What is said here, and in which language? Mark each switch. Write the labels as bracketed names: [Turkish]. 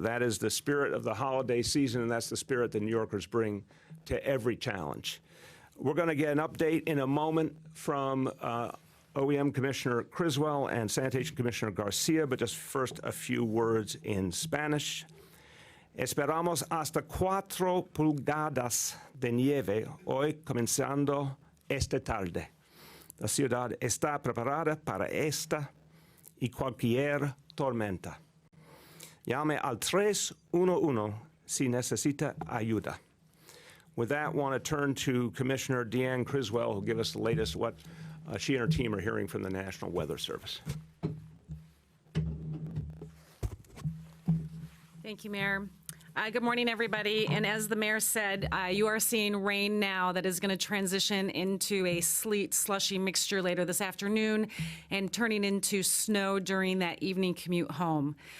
[English] That is the spirit of the holiday season, and that's the spirit that New Yorkers bring to every challenge. We're going to get an update in a moment from OEM Commissioner Criswell and Sanitation Commissioner Garcia, but just first a few words in Spanish. [Spanish] Esperamos hasta 4 pulgadas de nieve hoy comenzando esta tarde. La ciudad está preparada para esta y cualquier tormenta. Llame al 311 si necesita ayuda. [English] With that, I want to turn to Commissioner Deanne Criswell, who will give us the latest what she and her team are hearing from the National Weather Service. Thank you, Mayor. Good morning, everybody. And as the mayor said, you are seeing rain now that is going to transition into a sleet, slushy mixture later this afternoon and turning into snow during that evening commute home.